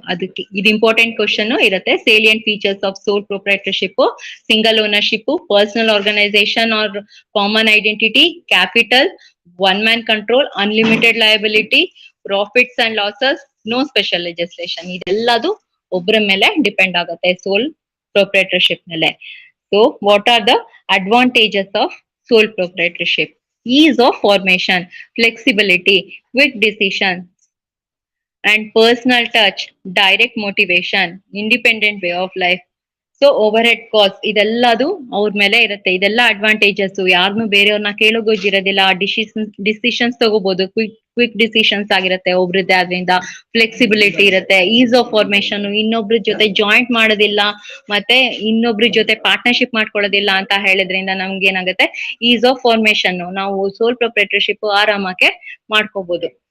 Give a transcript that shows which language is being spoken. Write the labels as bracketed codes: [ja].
[kn] ಅದಕ್ಕೆ ಇದು important question ಇರುತ್ತೆ. [en] Salient features of sole proprietorship: single ownership, personal organisation or common identity, capital, one man control, unlimited liability, profits and losses, no special legislation. [kn] ಇದೆಲ್ಲದು ಒಬ್ಬರ ಮೇಲೆ depend ಆಗುತ್ತೆ ಸೋಲ್ proprietorship ಮೇಲೆ. [en] So what are the advantages of sole proprietorship? Ease of formation, flexibility, quick decision, and personal touch, direct motivation, independent way of life. [kn] So over head cost ಇದೆಲ್ಲದು ಅವ್ರ ಮೇಲೆ ಇರುತ್ತೆ. ಇದೆಲ್ಲ advantages. ಯಾರನ್ನು ಬೇರೆಯವ್ರನ್ನ ಕೇಳೋಗೋಜಿರೋದಿಲ್ಲ. ಡಿಸಿಷನ್ಸ್ ತಗೋಬಹುದು, quick decisions ಆಗಿರುತ್ತೆ ಒಬ್ರದ್ದೇ. ಆದ್ರಿಂದ flexibility ಇರುತ್ತೆ. [en] ease of formation, [kn] ಇನ್ನೊಬ್ರ ಜೊತೆ ಜಾಯಿಂಟ್ ಮಾಡೋದಿಲ್ಲ, ಮತ್ತೆ ಇನ್ನೊಬ್ರ ಜೊತೆ ಪಾರ್ಟ್ನರ್ಶಿಪ್ ಮಾಡ್ಕೊಳ್ಳೋದಿಲ್ಲ ಅಂತ ಹೇಳೋದ್ರಿಂದ ನಮ್ಗೆ ಏನಾಗುತ್ತೆ, ಈಸ್ ಆಫ್ ಫಾರ್ಮೇಶನ್ ನಾವು ಸೋಲ್ ಪ್ರೊಪ್ರೈಟರ್ಶಿಪ್ ಆರಾಮಕ್ಕೆ ಮಾಡ್ಕೋಬಹುದು.